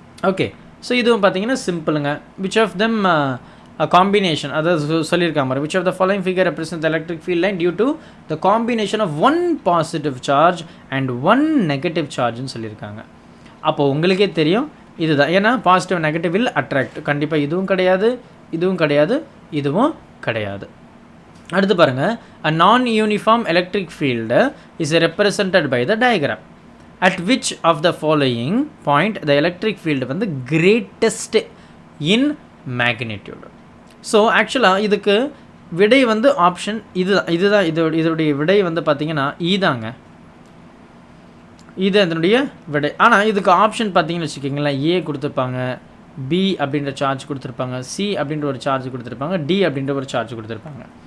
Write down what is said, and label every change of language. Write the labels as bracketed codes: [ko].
[en] okay, so [ta] இதுவும் பார்த்தீங்கன்னா சிம்பிளுங்க. [en] which of them combination, [ta] அதாவது சொல்லியிருக்காங்க மாதிரி, [en] Which of the following figure represent the electric field line due to the combination of 1 positive charge and 1 negative சார்ஜ்னு சொல்லியிருக்காங்க. [ta] அப்போது உங்களுக்கே தெரியும் இதுதான். ஏன்னா [en] Positive negative will attract. [ta] கண்டிப்பாக இதுவும் கிடையாது, இதுவும் கிடையாது, இதுவும் கிடையாது. அடுத்து பாருங்கள், [en] a non-uniform electric field is represented by the diagram. At which of the following point the electric field வந்து greatest in magnitude? [ta] ஸோ ஆக்சுவலாக இதுக்கு விடை வந்து ஆப்ஷன் இதுதான். இதோடைய விடை வந்து பார்த்தீங்கன்னா ஈதாங்க, இது அதனுடைய விடை. ஆனால் இதுக்கு ஆப்ஷன் பார்த்தீங்கன்னு வச்சுக்கிங்களேன், ஏ கொடுத்துருப்பாங்க, பி அப்படின்ற சார்ஜ் கொடுத்துருப்பாங்க, சி அப்படின்ற ஒரு சார்ஜ் கொடுத்துருப்பாங்க, டி அப்படின்ற ஒரு சார்ஜ் கொடுத்துருப்பாங்க.